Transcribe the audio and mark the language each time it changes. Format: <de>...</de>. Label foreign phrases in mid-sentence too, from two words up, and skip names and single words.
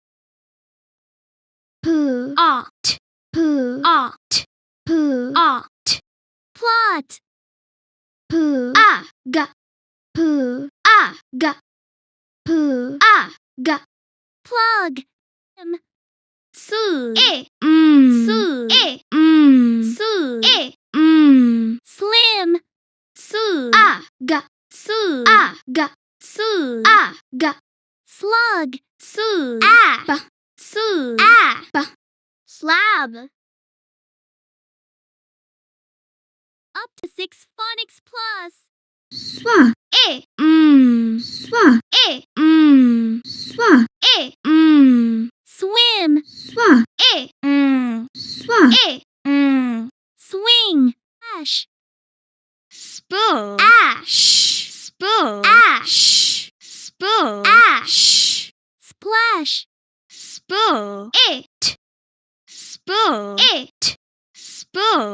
<en>P. art, P. art, P. art, plot, P. g, P. g, P. g, plug, su, E. su, E. su, E. slim, su, g, su, g, su, g, slug, su, Ah. su, Ah. Slab. UptoSix Phonics Plus. Swa. E. Swa. E. Swa. E. Swim, Swa. E. Swa. E. swing, ash, Spool. Ash. Spool. Ash. Spool. Ash. splash, Spool. It. Spool. It. Spool.</en>